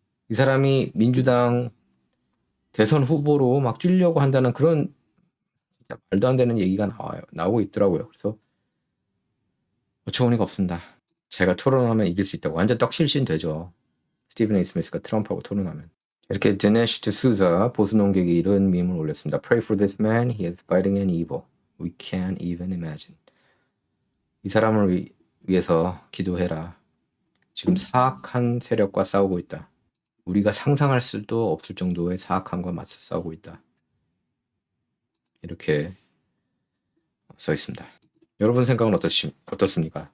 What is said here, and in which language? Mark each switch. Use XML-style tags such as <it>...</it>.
<ko>이 사람이 민주당 대선 후보로 막 뛰려고 한다는 그런 말도 안 되는 얘기가 나오고 있더라고요. 그래서 어처구니가 없습니다. 제가 토론하면 이길 수 있다고 완전 떡실신 되죠. 스티븐 에이 스미스가 트럼프하고 토론하면. 이렇게 디네시 드수자 보수 농객이 이런 밈을 올렸습니다.</ko> <en>Pray for this man. He is fighting an evil we can't even imagine.</en> <ko>이 사람을 위해서 기도해라. 지금 사악한 세력과 싸우고 있다. 우리가 상상할 수도 없을 정도의 사악함과 맞서 싸우고 있다. 이렇게 써 있습니다. 여러분 생각은 어떻습니까?</ko>